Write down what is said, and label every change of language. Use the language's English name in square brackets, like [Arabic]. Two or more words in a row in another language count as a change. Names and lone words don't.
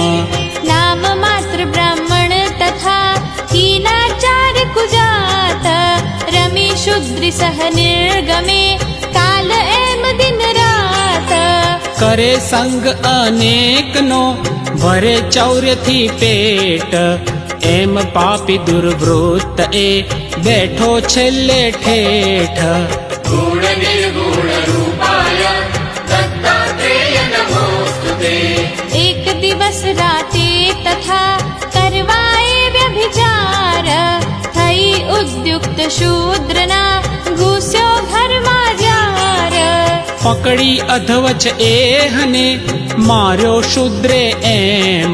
[Gujarati] નામ માત્ર બ્રાહ્મણ તથા હીનાચાર કુજાત રમી શુદ્રી સહ નિર્ગમે કાલ એમ દિન રાત. કરે સંગ અનેકનો ભરે ચૌર્યથી પેટ. એમ પાપી દુર્વૃત્ત એ બેઠો છેલ્લે ઠેઠ. [Sanskrit] गुण निर्गुण रूपाय दत्तात्रेय नमोस्तुते. [Gujarati] એક દિવસ રાતે તથા કરવાએ વ્યભિચાર થઈ ઉદ્યુક્ત શૂદ્રના ઘૂસ્યો ઘરમાં જાર. પકડી અધવચ એહને માર્યો શુદ્રે એમ.